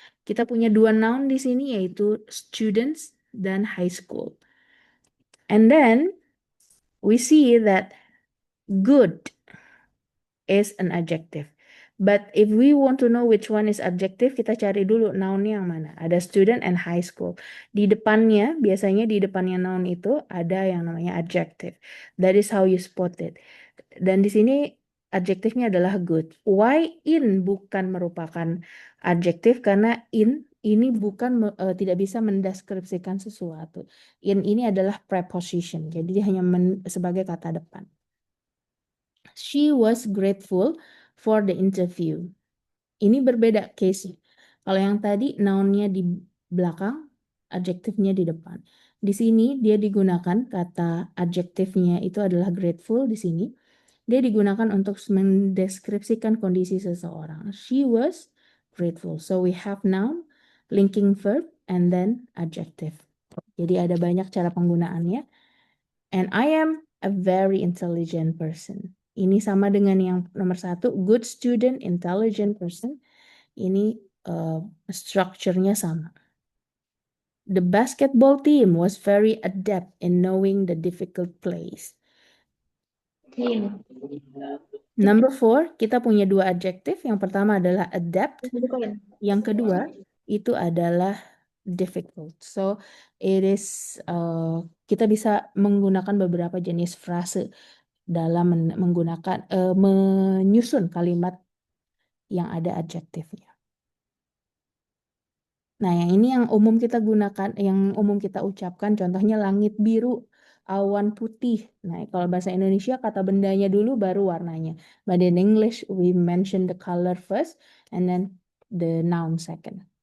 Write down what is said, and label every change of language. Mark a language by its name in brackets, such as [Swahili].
[Indonesian] Kita punya dua noun di sini yaitu students dan high school. [English] And then we see that good is an adjective. But if we want to know which one is adjective, [Indonesian] kita cari dulu noun-nya yang mana. Ada student and high school. Di depannya, biasanya di depannya noun itu ada yang namanya adjective. [English] That is how you spot it. [Indonesian] Dan di sini adjektifnya adalah good. Why in bukan merupakan adjektif? Karena in ini bukan tidak bisa mendeskripsikan sesuatu. In ini adalah preposition. Jadi dia hanya sebagai kata depan. [English] She was grateful for the interview. [Indonesian] Ini berbeda case-nya. Kalau yang tadi noun-nya di belakang, adjektifnya di depan. Di sini dia digunakan kata adjektifnya itu adalah grateful di sini. Dia digunakan untuk mendeskripsikan kondisi seseorang. [English] She was grateful. So we have noun, linking verb, and then adjective. [Indonesian] Jadi ada banyak cara penggunaannya. [English] And I am a very intelligent person. [Indonesian] Ini sama dengan yang nomor 1, [English] good student, intelligent person. [Indonesian] Ini structure-nya sama. [English] The basketball team was very adept in knowing the difficult plays. Team. [Indonesian] Number 4, kita punya dua adjektif. Yang pertama adalah adept. Yang kedua itu adalah difficult. [English] So it is [Indonesian] kita bisa menggunakan beberapa jenis frase dalam menggunakan menyusun kalimat yang ada adjektifnya. Nah, yang ini yang umum kita gunakan, yang umum kita ucapkan, contohnya langit biru, awan putih. Nah, kalau bahasa Indonesia kata bendanya dulu baru warnanya. [English] But in English we mention the color first and then the noun second.